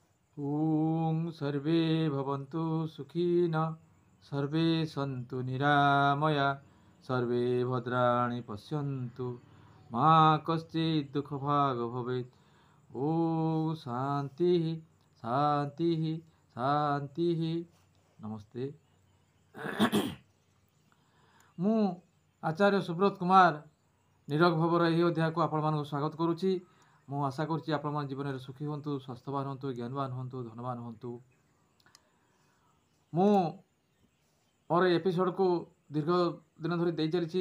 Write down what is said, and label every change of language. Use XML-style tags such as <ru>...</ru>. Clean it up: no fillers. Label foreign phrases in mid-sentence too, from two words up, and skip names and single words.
<sa>ॐ सर्वे भवन्तु सुखिनः सर्वे सन्तु निरामया सर्वे भद्राणि पश्यन्तु मा कश्चित् दुःखभाग् भवेत्। ॐ शान्तिः शान्तिः शान्तिः। नमस्ते।</sa> <or>ମୁଁ ଆଚାର୍ଯ୍ୟ ସୁବ୍ରତ କୁମାର ନିରୋଗ ଭବର ଏହି ଅଧ୍ୟାୟକୁ ଆପଣମାନଙ୍କୁ ସ୍ୱାଗତ କରୁଛି। ମୁଁ ଆଶା କରୁଛି ଆପଣମାନେ ଜୀବନରେ ସୁଖୀ ହୁଅନ୍ତୁ, ସ୍ୱାସ୍ଥ୍ୟବାନ ହୁଅନ୍ତୁ, ଜ୍ଞାନବାନ ହୁଅନ୍ତୁ, ଧନବାନ ହୁଅନ୍ତୁ। ମୁଁ ମୋର ଏ ଏପିସୋଡ଼କୁ ଦୀର୍ଘ ଦିନ ଧରି ଦେଇ ଚାଲିଛି।</or>